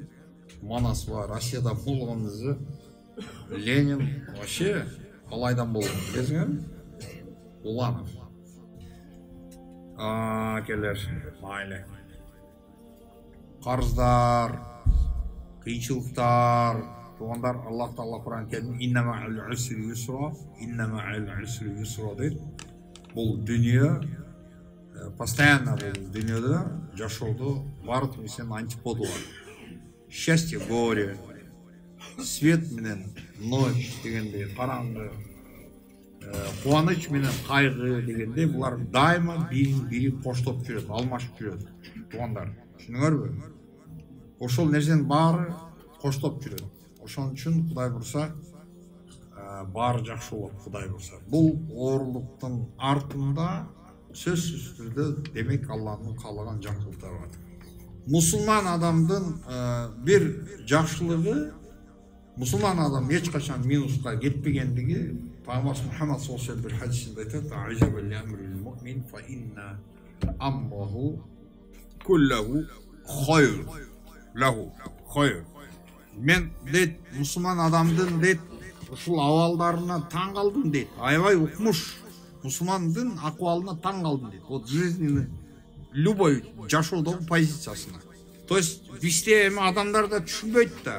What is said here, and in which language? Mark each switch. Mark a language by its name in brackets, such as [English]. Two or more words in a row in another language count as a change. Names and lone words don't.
[Kyrgyz] Манасова Россияда болгон өзү Ленин вообще алайдан болгон, билесиңерби? Уланов. Келер, майлы. Карыздар, кыйынчылыктар, туугандар, Аллах Таала Куран Керимде [Arabic] إن مع العسر يسرا [Kyrgyz] дейт. Бул дүйнө постоянно бул дүйнөдө жашоодо баардык нерсенин антиподу бар. [Russian] Счастье, горе, свет [Kyrgyz] менен ночь дегендей, караңгы, кубаныч менен кайгы дегендей, булар дайыма бири коштоп жүрөт, алмашып жүрөт. Туугандар, түшүнүңөрбү? Ошол нерсенин баары коштоп жүрөт. Ошон үчүн Кудай бурса баары жакшы болот, Кудай бурса. Бул оорулуктун артында сөзсүз түрдө демек Аллахтын каалаган жакшылыктары бар. Мусулман адамдын бир жакшылыгы, мусулман адам эч качан минуска кетпегендиги, Пайгамбар Мухаммад [Arabic] صلى الله عليه وسلم [Kyrgyz] бир хадисинде айтат: [Arabic] "عجبا لأمر المؤمن فإن أمره كله خير له خير." [Kyrgyz] Мен дейт, мусулман адамдын дейт ушул абалдарына таң калдым дейт. Аябай укмуш мусулмандын акыбалына таң калдым дейт. [Russian] Вот жизненный любой [Kyrgyz] жашоодогу позициясына. [Russian] То есть [Kyrgyz] бизде эми адамдар да түшүнбөйт да.